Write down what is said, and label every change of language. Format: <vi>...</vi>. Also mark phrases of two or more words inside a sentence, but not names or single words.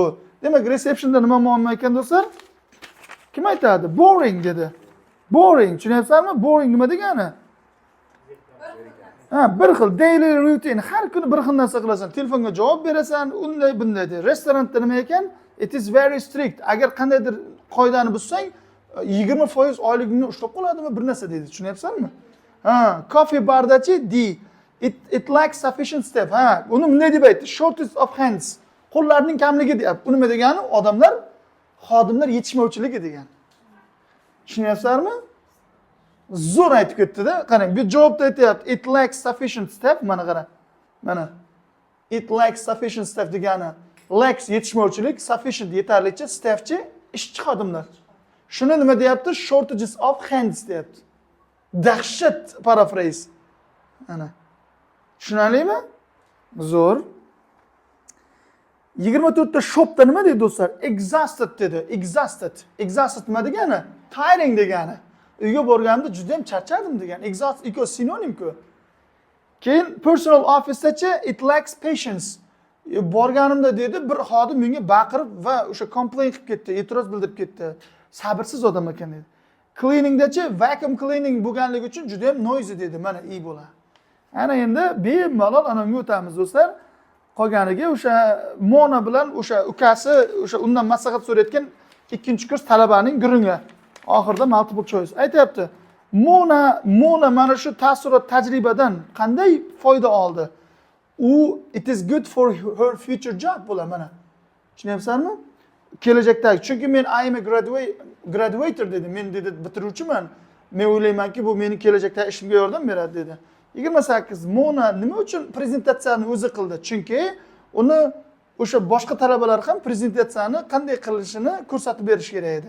<uz>Demak, receptionda nima muammo ekan do'stlar? Kim aytadi? Boring dedi. Boring, tushunyapsizmi? Boring nima degani? Bir xil</uz> <en>daily routine,</en> <uz>har kuni bir xil narsa qilasan. Telefonga javob berasan, unday bunday deydi. Restoranda nima ekan?</uz> <en>It is very strict.</en> <uz>Agar qandaydir qoidani buzsang, 20% oyligingni ushlab qoladimi bir narsa deydi. Tushunyapsizmi? Coffee bardachi D.</uz> <en>It lacks sufficient step.</en> <uz>Uni bunday deb aytdi.</uz> <en>Shortage of hands.</en> <uz>Qo'llarning kamligi deyapti. Bu nima degani? Odamlar, xodimlar yetishmovchiligi degani. Tushunyapsizmi? Zo'r aytib ketdi-da. Qarang, bu javobda aytayapti.</uz> <en>It lacks sufficient step.</en> <uz>Mana qara. Mana.</uz> <en>It lacks sufficient step degani.</en> <uz>Lacks yetishmovchilik, sufficient yetarlicha, staffchi ishchi xodimlar. Shuni nima deyapti? Shortages of hands deyapti. Dahshat paraphrase. Ana. Tushunarlimi? Zo'r. 24 ta shopda nima deydi do'stlar? Exhausted dedi. Exhausted. Exhausted nima degani? Tiring degani. Uyga borganimda juda ham charchadim degan. Exhausted ikko sinonimku. Keyin personal office'dachi</uz> <en>it lacks patience.</en> <uz>Borganimda dedi bir xodim menga baqirib va o'sha complain qilib ketdi, e'tiroz bildirib ketdi. Sabrsiz odam ekan dedi. Cleaningdachi</uz> <en>vacuum cleaning</en> <uz>bo'lganligi uchun juda ham noisy dedi. Mana iyi bo'ladi. Ana endi bemalol anamga o'tamiz do'stlar. Qolganiga o'sha Mona bilan o'sha ukasi o'sha undan maslahat so'rayotgan ikkinchi kurs talabaning guringa oxirida</uz> <en>multiple choice</en> <uz>aytayapti. Mona mana shu taassurot tajribadan qanday foyda oldi?</uz> <en>It is good for her future job bo'ladi mana.</en> <uz>Tushunyapsizmi? Kelajakdagi. Chunki men</uz> <en>I am a graduator</en> <uz>dedi. Men dedi bitiruvchiman. Men o'ylaymanki bu meni kelajakda ishimga yordam beradi dedi. 28 Mona nima uchun prezentatsiyani o'zi qildi? Chunki uni o'sha boshqa talabalar ham prezentatsiyani qanday qilishini ko'rsatib berish kerak edi.</uz>